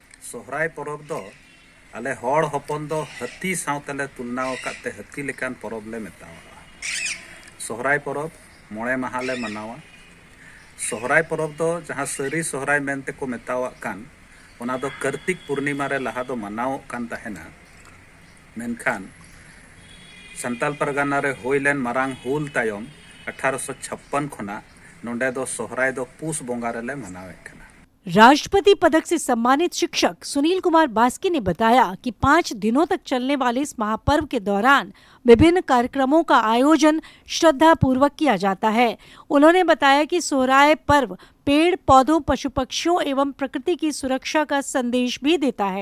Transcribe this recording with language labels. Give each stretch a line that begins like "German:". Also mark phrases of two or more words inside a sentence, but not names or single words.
Santali: सोहराय परब दो आले हर हपन दो हाथी सावतेले तुलना काते हाथी लेकान परब ले मेतावा। सोहराय परब 9 माह ले मनावा। सोहराय परब दो जहां सरी सोहराय मेनते को मेतावा कान ओना दो कार्तिक पूर्णिमा रे लहा दो मनाव कान तहेना। मेनखान संताल परगना रे होइलेन मारांग हुल तायम 1856 खना नोंडे दो सोहराय दो पूस बोंगा रे ले मनावे काना।
Hindi: राष्ट्रपति पदक से सम्मानित शिक्षक सुनील कुमार बास्की ने बताया कि 5 दिनों तक चलने वाले इस महापर्व के दौरान विभिन्न कार्यक्रमों का आयोजन श्रद्धा पूर्वक किया जाता है। उन्होंने बताया कि सोहराय पर्व पेड़ पौधों पशु पक्षियों एवं प्रकृति की सुरक्षा का संदेश भी देता है।